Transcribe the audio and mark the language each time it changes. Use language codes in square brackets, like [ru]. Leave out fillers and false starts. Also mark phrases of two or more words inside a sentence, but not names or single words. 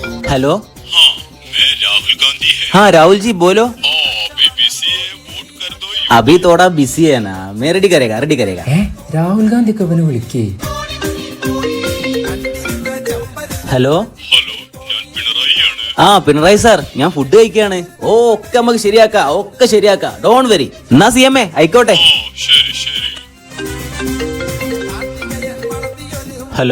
[hi] हेलो। हाँ, मैं राहुल गांधी है। हाँ राहुल जी बोलो। अभी बिजी है, वोट कर दो। अभी थोड़ा बिजी है ना, मैं रेडी करेगा रेडी करेगा। [ml] രാഹുൽ ഗാന്ധി ഒക്കെ ഇവനെ വിളിക്കേ. ഹലോ. ഹലോ, ഞാൻ പിണറായിയാണ്. ആ പിണറായി സാർ, ഞാൻ ഫുഡ് കഴിക്കാണ്. ഓ ഒക്കെ നമുക്ക് ശരിയാക്കാം, ഒക്കെ ശരിയാക്കാം, [en] don't worry. [ml] എന്നാ സി എം എ ആയിക്കോട്ടെ. ശരി ശരി. ഹലോ.